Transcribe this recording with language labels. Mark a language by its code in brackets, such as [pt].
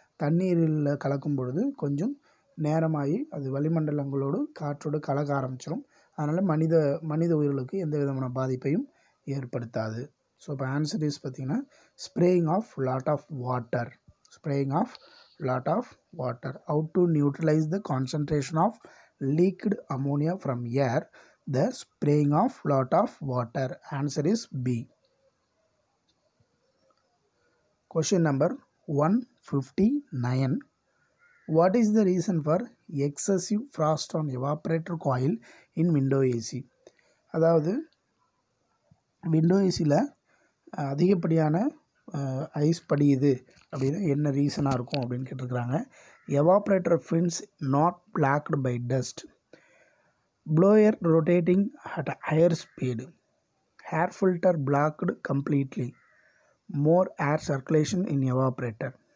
[ta] தண்ணீரில் கலக்கும் பொழுது கொஞ்சம் நேரமாகி அது வளிமண்டலங்களோடு காற்றோடு கலக்க ஆரம்பிச்சிடும். அதனால் மனித உயிர்களுக்கு எந்த விதமான பாதிப்பையும் ஏற்படுத்தாது. [en] so [ta] இப்போ [en] answer is [ta] பார்த்திங்கன்னா [en] Spraying of lot of water. Spraying of lot of water. How to neutralize the concentration of leaked ammonia from air? The spraying of lot of water. Answer is B. Question number 159. What is the reason for excessive frost on evaporator coil in window AC? [ta] அதாவது window ஏசியில் அதிகப்படியான ice படியுது அப்படின்னா என்ன ரீசனாக இருக்கும் அப்படின்னு கேட்டிருக்கிறாங்க. [en] Evaporator fins not blocked by dust, blower rotating at higher speed, air filter blocked completely, more air circulation in evaporator.